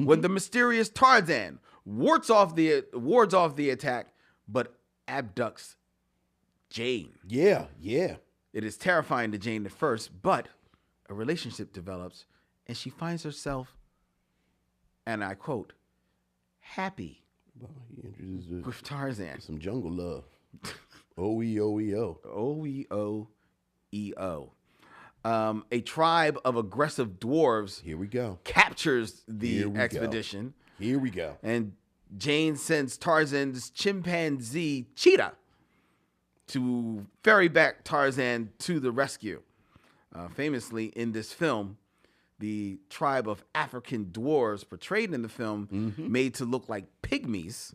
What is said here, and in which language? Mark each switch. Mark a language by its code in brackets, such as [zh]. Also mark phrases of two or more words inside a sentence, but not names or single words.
[en] When the mysterious Tarzan wards off the attack, but abducts Jane. Yeah. It is terrifying to Jane at first, but a relationship develops, and she finds herself, and I quote, happy Well, he introduced with Tarzan. some jungle love. O-E-O-E-O. O-E-O-E-O. A tribe of aggressive dwarves Here we go. captures the Here we go. expedition, Here we go. and Jane sends Tarzan's chimpanzee Cheetah to ferry back Tarzan to the rescue. Famously, in this film, the tribe of African dwarves portrayed in the film, made to look like pygmies,